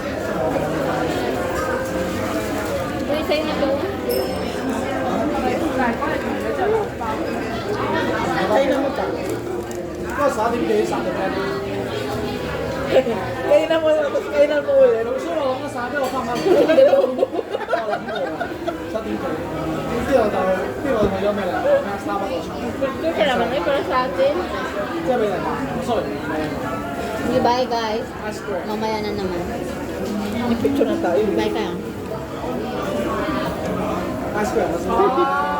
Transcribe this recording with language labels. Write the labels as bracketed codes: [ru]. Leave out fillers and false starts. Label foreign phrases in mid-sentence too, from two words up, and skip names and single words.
[tl] Uy, sa'yo na doon. Kainan mo ka. [yue] 不過11點幾10點咧。 [tl] Kainan mo na. Tapos kainan mo ulit. [yue] 老師話我咁散，俾我翻返去。我諗過7點幾，之後就邊個去咗咩嚟？沙北個場， [tl] Kasi naman ay para sa atin. [yue] 即係俾人話 ，sorry， [en] Okay, bye guys. ice cream。 [tl] Mamaya na naman. Picture na tayo. Bye kayo. [en] ice cream。